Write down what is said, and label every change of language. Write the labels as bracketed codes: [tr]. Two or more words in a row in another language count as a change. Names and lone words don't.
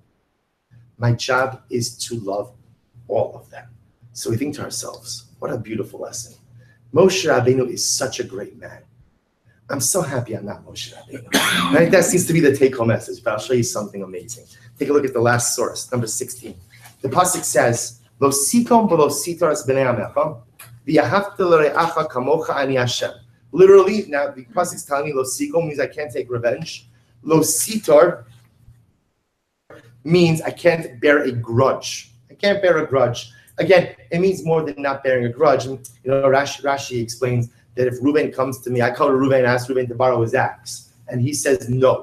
[en] My job is to love all of them. So we think to ourselves, what a beautiful lesson. Moshe Rabbeinu is such a great man. I'm so happy I'm not Moshe Rabbeinu. I think that seems to be the take-home message, but I'll show you something amazing. Take a look at the last source, number 16. The pasuk says, [he] לא תקם ולא תטר את בני עמך ואהבת לרעך כמוך אני השם. [en] Literally, now the pasuk is telling me [he] לא תקם [en] means I can't take revenge. [he] לא תטר [en] means I can't bear a grudge. I can't bear a grudge. Again, it means more than not bearing a grudge. And, Rashi explains that if Reuben comes to me, I call Reuben and ask Reuben to borrow his axe, and he says no.